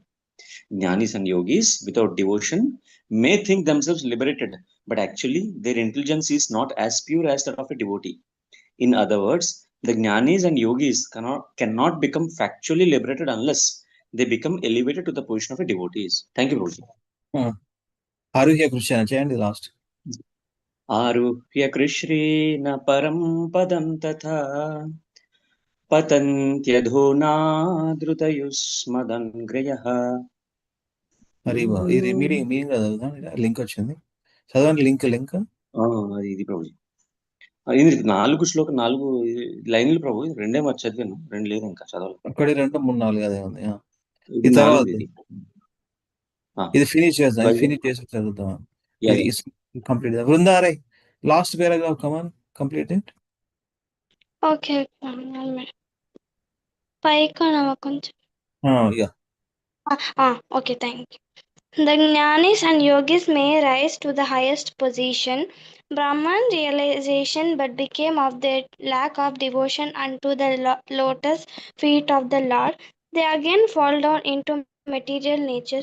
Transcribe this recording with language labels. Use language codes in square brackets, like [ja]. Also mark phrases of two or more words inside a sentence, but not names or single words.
[en] Jnanis and yogis, without devotion, may think themselves liberated, but actually their intelligence is not as pure as that of a devotee. In other words, the jnanis and yogis cannot become factually liberated unless they become elevated to the position of a devotees. Thank you, Prabhuji. Aruhya Krishna, chanting the last. [sa] आरुह्य कृष्ण परम् पदम् तथा పతంత్యధునా ధృతయుష్మదంగ్రయః. [te] హరిబా ఇది మీనింగ్ కదా, లింక్ వచ్చింది చదవండి. లింక్ అది ఇది ప్రభు. ఇది 4 శ్లోకం 4 లైన్లు ప్రభు. రెండే మరి చదివాను, 2 లేదు ఇంకా చదవాలి. ఒకటి 2 3 4 అదే ఉంది. ఇది 4 ఇది ఫినిష్ చేద్దాం. ఫినిష్ చేసి చదువుతాం. [en] complete బృందారే last paragraph. come on complete it. [te] Okay. పైకనవ కొంచెం. [en] Okay, thank you. The jnanis and yogis may rise to the highest position, Brahman realization, but became of their lack of devotion unto the lotus feet of the Lord. They again fall down into material nature.